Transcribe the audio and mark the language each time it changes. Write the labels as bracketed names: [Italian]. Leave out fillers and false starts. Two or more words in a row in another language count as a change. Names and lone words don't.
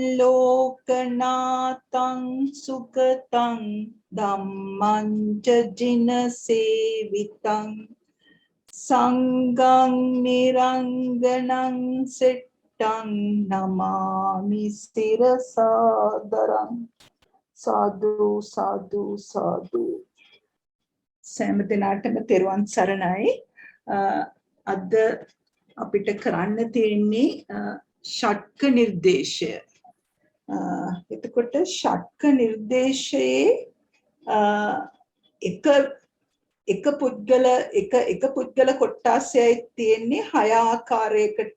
[Pali] ලෝකනාතං සුගතං ධම්මං ච ජින සේවිතං සංඝං නිරංගනං සෙට්ටං නමාමි සිරසාදරං. සාදු සාදු සාදු. [Sinhala] සෑම දිනාටම තෙරුවන් සරණයි. අද අපිට කරන්න තියෙන්නේ ෂට්ක නිර්දේශය. එතකොට ෂට්ක නිර්දේශයේ එක පුද්ගල කොටසයි තියෙන්නේ 6 ආකාරයකට.